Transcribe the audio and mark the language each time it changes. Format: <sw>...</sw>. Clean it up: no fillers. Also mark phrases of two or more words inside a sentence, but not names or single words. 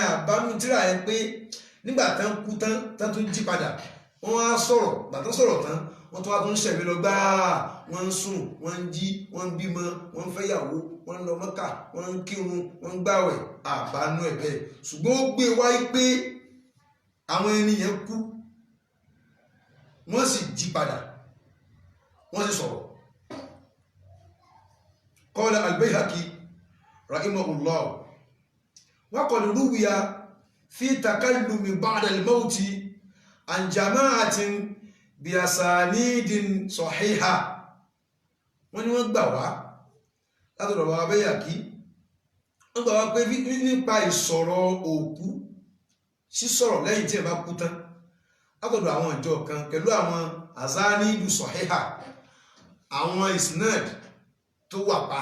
<yo>àbámu tíra yẹn pé nígbà tán kú tán tó jí padà wọ́n á sọ̀rọ̀ bàtán sọ̀rọ̀ tán wọ́n tó wá tó ń ṣẹ̀mí lọ gbáà wọ́n ń sùn wọ́n ń jí wọ́n ń bímọ wọ́n ń fẹ́yàwó wọ́n ń lọ Mọ́kà wọ́n ń kírun wọ́n ń gbàwẹ̀ àbánú ẹ̀ bẹ́ẹ̀ ṣùgbọ́n ó gbé wáyé pé àwọn ẹni yẹn kú wọ́n sì jí padà wọ́n sì sọ̀rọ̀.</yo> <ar>قال البيهقي رحمه الله وقد روي في تكلم بعد الموت عن جماعة بأسانيد صحيحة</ar> <yo>wọ́n ní wọ́n gbà wá látọ̀dọ̀ bàbá Bayhaqi wọ́n gbà wá pé nípa ìsọ̀rọ̀ òkú sísọ̀rọ̀ lẹ́yìn tí ẹ bá kú tán látọ̀dọ̀ àwọn ìjọ kan pẹ̀lú àwọn</yo> <ar>أسانيد صحيحة</ar> <yo>àwọn isnad tó wà pa</yo>